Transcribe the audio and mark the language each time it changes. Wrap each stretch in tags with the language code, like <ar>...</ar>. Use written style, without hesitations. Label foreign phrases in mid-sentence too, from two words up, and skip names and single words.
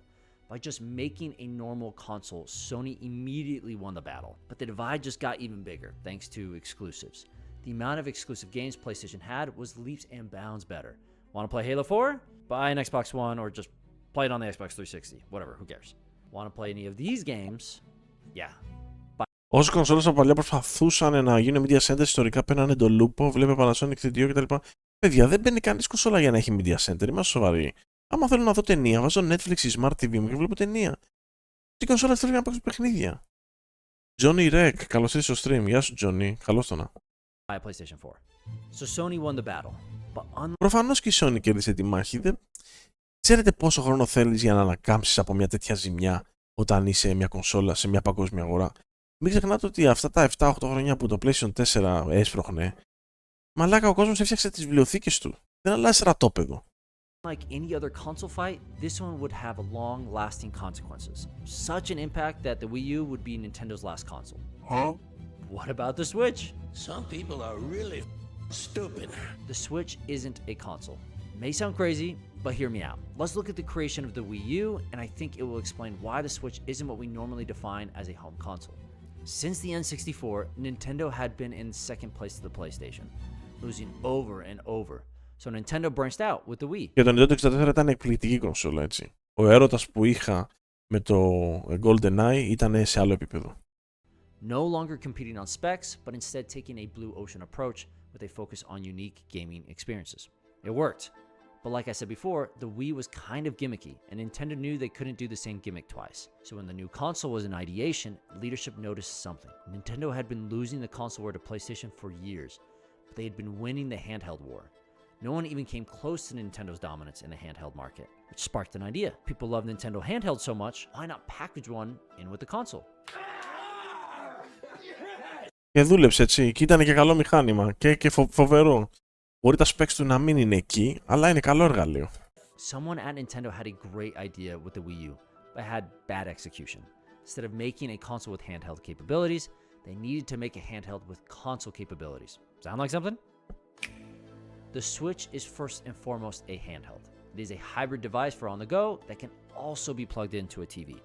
<en>By just making a normal console, Sony immediately won the battle. But the divide just got even bigger, thanks to exclusives. The amount of exclusive games PlayStation had was leaps and bounds better. Want to play Halo 4? Buy an Xbox One or just play it on the Xbox 360. Whatever, who cares? Want to play any of these games? Yeah.</en> <el>Όσοι κονσόλες από παλιά προσπαθούσαν να γίνουν</el> <en>media center,</en> <el>ιστορικά παίρνανε το λούπο, βλέπε Panasonic, TDO κτλ. Παιδιά, δεν μπαίνει κανείς κονσόλα για να έχει</el> <en>media center,</en> <el>είμαστε σοβαροί. Άμα θέλω να δω ταινία, βάζω Netflix ή Smart TV μου και βλέπω ταινία. Τι κονσόλα θέλω να παίξω παιχνίδια. Johnny Rec, καλώς ήρθες στο stream. Γεια σου, Johnny. Καλώς το να. PlayStation 4.</el> <en>So Sony won the battle. But</en> <el>προφανώς και η Sony κέρδισε τη μάχη. Ξέρετε πόσο χρόνο θέλεις για να ανακάμψεις από μια τέτοια ζημιά όταν είσαι μια κονσόλα σε μια παγκόσμια αγορά. Μην ξεχνάτε ότι αυτά τα 7-8 χρόνια που το PlayStation 4 έσπροχνε, μαλάκα ο κόσμος έφτιαξε τις βιβλιοθήκες του. Δεν αλλάζει ρατόπεδο.</el> <en>Like any other console fight, this one would have long-lasting consequences. Such an impact that the Wii U would be Nintendo's last console. Huh? What about the Switch? Some people are really stupid. The Switch isn't a console. It may sound crazy, but hear me out. Let's look at the creation of the Wii U, and I think it will explain why the Switch isn't what we normally define as a home console. Since the N64, Nintendo had been in second place to the PlayStation, losing over and over. So Nintendo branched out with the Wii.</en> <el>Και το Nintendo 64 ήταν εκπληκτική κονσόλα, έτσι. Ο έρωτας που είχα με το GoldenEye ήταν σε άλλο επίπεδο.</el> <en>No longer competing on specs, but instead taking a blue ocean approach with a focus on unique gaming experiences. It worked. But like I said before, the Wii was kind of gimmicky, and Nintendo knew they couldn't do the same gimmick twice. So when the new console was in ideation, leadership noticed something. Nintendo had been losing the console war to PlayStation for years, but they had been winning the handheld war. No one even came close to Nintendo's dominance in the handheld market, which sparked an idea. People love Nintendo handheld so much, why not package one in with the console?</en> <el>Και δούλεψε, έτσι, και ήταν και καλό μηχάνημα και φοβερό. Μπορεί τα specs του να μην είναι εκεί, αλλά είναι καλό εργαλείο.</el> <en>Someone at Nintendo had a great idea with the Wii U, but had bad execution. Instead of making a console with handheld capabilities, they needed to make a handheld with console capabilities. Sound like something? The Switch is first and foremost a handheld. It is a hybrid device for on the go that can also be plugged into a TV.</en>